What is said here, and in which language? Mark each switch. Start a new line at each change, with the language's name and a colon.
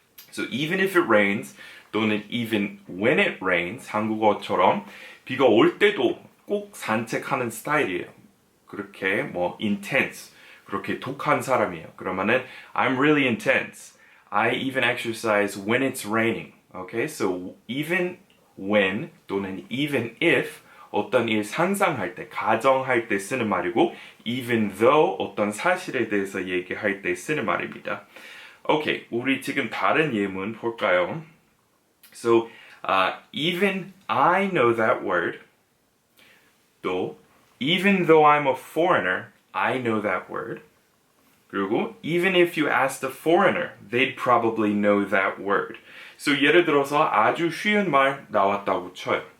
English: So even if it rains, 또는 even when it rains, 한국어처럼 비가 올 때도 꼭 산책하는 스타일이에요.
Korean: 그렇게 뭐 intense, 그렇게 독한 사람이에요.
English: 그러면은 I'm really intense. I even exercise when it's raining.
Korean: Okay, so even when 또는 even if 어떤 일 상상할 때, 가정할 때 쓰는 말이고 even though 어떤 사실에 대해서 얘기할 때 쓰는 말입니다. 오케이, 우리 지금 다른 예문 볼까요?
English: So, even I know that word. 또, even though I'm a foreigner, I know that word. 그리고, even if you asked a foreigner, they'd probably know that word.
Korean: So, 예를 들어서 아주 쉬운 말 나왔다고 쳐요.